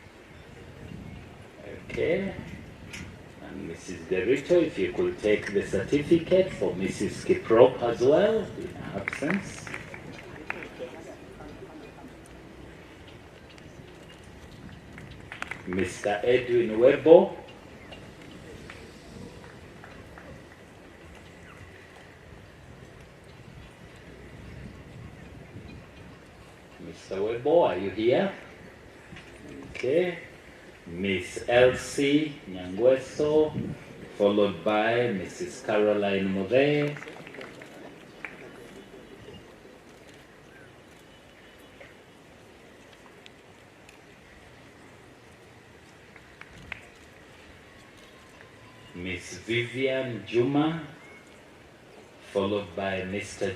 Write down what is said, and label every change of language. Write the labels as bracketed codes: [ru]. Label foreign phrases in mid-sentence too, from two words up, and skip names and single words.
[en] Okay. And Mrs. Derito, if you could take the certificate for Mrs. Kiprop as well, in absence. Mr. Edwin Webo. Mr. Webo, are you here? Okay. Miss Elsie Nyangweso, followed by Mrs. Caroline Mure. Miss Vivian Juma, followed by Mr.